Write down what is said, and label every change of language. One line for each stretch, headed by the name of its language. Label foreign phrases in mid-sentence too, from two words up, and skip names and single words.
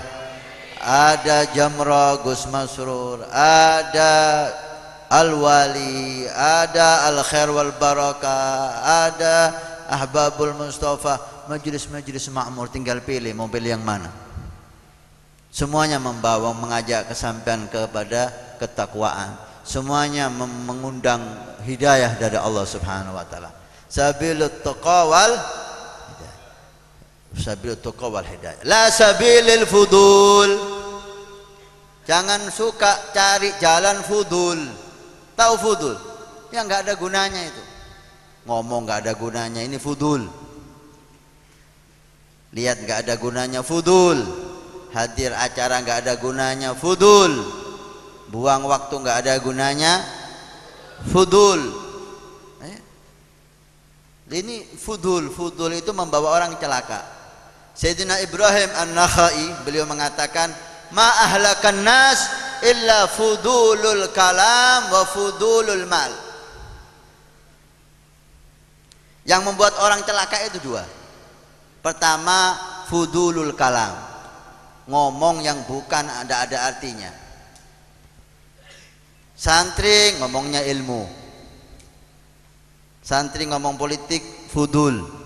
Indonesian: Ada Jamra Gus Masrur, ada Al-Wali, ada Al-Khair wal Barakah, ada Ahbabul Mustafa. Majlis-majlis makmur, tinggal pilih mau pilih yang mana. Semuanya membawa, mengajak kesampaian kepada ketakwaan. Semuanya mengundang hidayah dari Allah
Arabic: سبحانه وتعالى. سبيل التقوى والهداية سبيل التقوى والهداية. لا سبيل الفضول.
Indonesian: Jangan suka cari jalan fudul. Tahu fudul? Yang enggak ada gunanya itu. Ngomong enggak ada gunanya, ini fudul. Lihat enggak ada gunanya, fudul. Hadir acara enggak ada gunanya, fudul. Buang waktu enggak ada gunanya, fudul. Ini fudul. Fudul itu membawa orang celaka. Sayyidina Ibrahim An-Nakhai beliau mengatakan,
Arabic: ما أهلك الناس إلا فضول الكلام وفضول المال.
Indonesian: Yang membuat orang celaka itu 2. Pertama,
Arabic: فضول الكلام,
Indonesian: ngomong yang bukan ada artinya. Santri ngomongnya ilmu, santri ngomong politik, fudul.